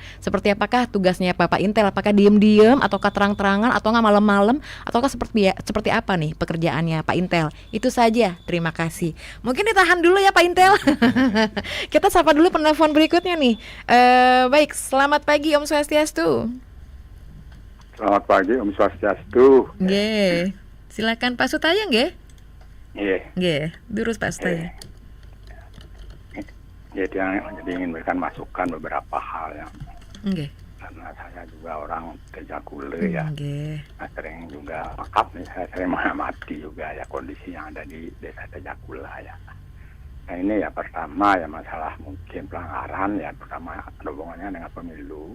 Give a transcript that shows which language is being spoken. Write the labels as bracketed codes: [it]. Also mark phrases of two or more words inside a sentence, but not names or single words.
[id] Seperti apakah tugasnya Bapak Intel? Apakah diem-diem ataukah terang-terangan atau nggak malam-malam, ataukah seperti apa nih pekerjaannya Pak Intel? Itu saja, terima kasih. Mungkin ditahan dulu ya Pak Intel. Kita sapa dulu penelpon berikutnya nih. Baik, selamat pagi [ban] Om Swastiastu. [id] Selamat pagi [ban] Om Swastiastu. [id] Nggih. Silakan Pak Sutaya nggih? Nggih. Durus Pak Sutaya. Jadi ingin memberikan masukan beberapa hal yang karena saya juga orang Tejakula ya. Nah, sering juga saya sering mengamati juga ya kondisi yang ada di desa Tejakula ya. Nah ini ya pertama ya masalah mungkin pelanggaran ya, pertama ada hubungannya dengan pemilu.